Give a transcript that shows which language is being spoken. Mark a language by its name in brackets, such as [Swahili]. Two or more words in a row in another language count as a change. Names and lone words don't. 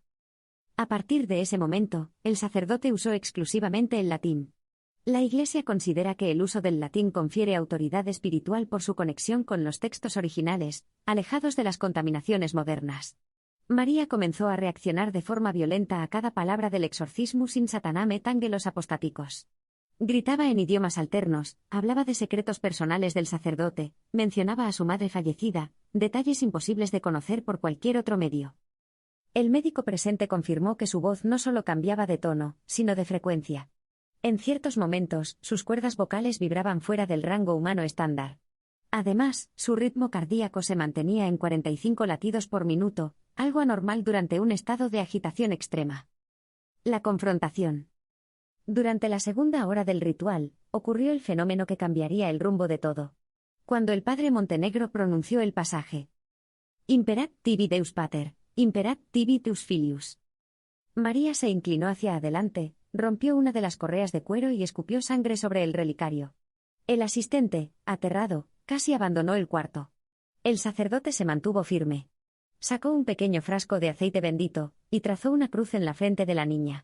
[Spanish] A partir de ese momento, el sacerdote usó exclusivamente el latín. La Iglesia considera que el uso del latín confiere autoridad espiritual por su conexión con los textos originales, alejados de las contaminaciones modernas. María comenzó a reaccionar de forma violenta a cada palabra del [Latin] exorcismus in Satanamet Angelos apostáticos. [Spanish] Gritaba en idiomas alternos, hablaba de secretos personales del sacerdote, mencionaba a su madre fallecida, detalles imposibles de conocer por cualquier otro medio. El médico presente confirmó que su voz no solo cambiaba de tono, sino de frecuencia. En ciertos momentos, sus cuerdas vocales vibraban fuera del rango humano estándar. Además, su ritmo cardíaco se mantenía en 45 latidos por minuto, algo anormal durante un estado de agitación extrema. La confrontación. Durante la segunda hora del ritual, ocurrió el fenómeno que cambiaría el rumbo de todo. Cuando el padre Montenegro pronunció el pasaje: [Latin] Imperat tibi Deus Pater, imperat tibi Deus Filius. [Spanish] María se inclinó hacia adelante, rompió una de las correas de cuero y escupió sangre sobre el relicario. El asistente, aterrado, casi abandonó el cuarto. El sacerdote se mantuvo firme. Sacó un pequeño frasco de aceite bendito, y trazó una cruz en la frente de la niña.